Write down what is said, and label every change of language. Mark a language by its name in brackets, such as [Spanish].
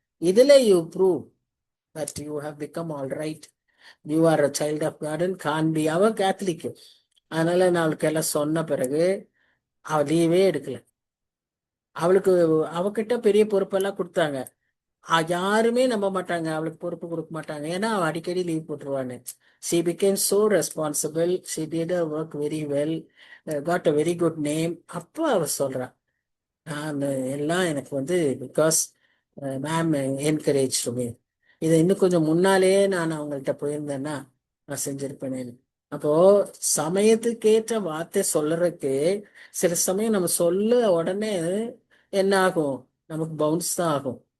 [English] இதுல you prove that you have become all right. You are a child of garden. [Tamil] காண்பி அவ கேத்தலிக்கு. அதனால நான் அவளுக்கு எல்லாம் சொன்ன பிறகு அவ லீவே எடுக்கல. அவளுக்கு அவகிட்ட பெரிய பொறுப்பெல்லாம் கொடுத்தாங்க. யாருமே நம்ப மாட்டாங்க, அவளுக்கு பொறுப்பு கொடுக்க மாட்டாங்க. ஏன்னா அவ அடிக்கடி leave போட்டுருவான்னு. [English] She became so responsible. She did her work very well. Got a very good name. [Tamil] அப்போ அவ சொல்றா, நான் எல்லாம் எனக்கு வந்து [English] Because ma'am encourage to me. [Tamil] இதை இன்னும் கொஞ்சம் முன்னாலேயே நான் அவங்கள்ட்ட போயிருந்தேன்னா நான் செஞ்சிருப்பேனேன்னு. அப்போ சமயத்துக்கேற்ற வார்த்தை சொல்றதுக்கு சில சமயம் நம்ம சொல்ல உடனே என்ன ஆகும், நமக்கு பவுன்ஸ் தான் ஆகும்.